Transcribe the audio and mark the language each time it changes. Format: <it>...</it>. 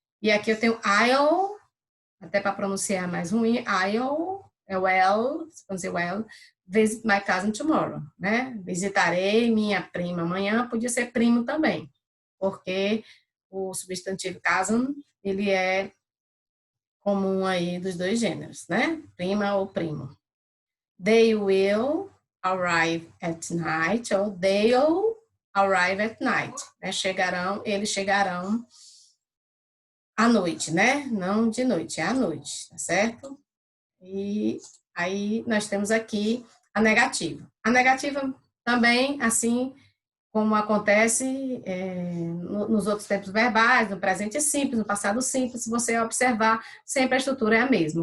<pt>E aqui eu tenho I'll, até para pronunciar mais ruim, I'll, é well, vamos dizer well,</pt> <en>visit my cousin tomorrow,</en> <pt>né? Visitarei minha prima amanhã, podia ser primo também, porque o substantivo cousin, ele é comum aí dos dois gêneros, né? Prima ou primo.</pt> <en>They will arrive at night, ou they'll arrive at night, né?</en> <pt>Eles chegarão à noite, né? Não de noite, é à noite, tá certo? E aí nós temos aqui a negativa. A negativa também, assim como acontece nos outros tempos verbais, no presente simples, no passado simples, se você observar, sempre a estrutura é a mesma.</pt>